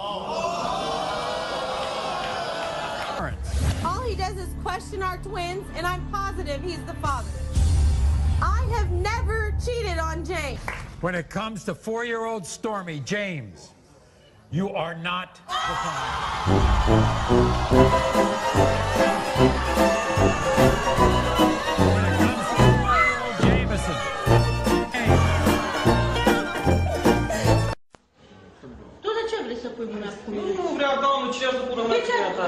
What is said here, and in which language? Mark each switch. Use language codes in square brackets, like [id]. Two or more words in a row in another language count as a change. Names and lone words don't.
[en] All he does is question our twins, and I'm positive he's the father. I have never cheated on James. When it comes to 4-year-old Stormy James, you are not the [ro] Tu de ce vrei să pui mâna pe mine? Nu vreau, doamnă, ce să pună mâna pe mine ta?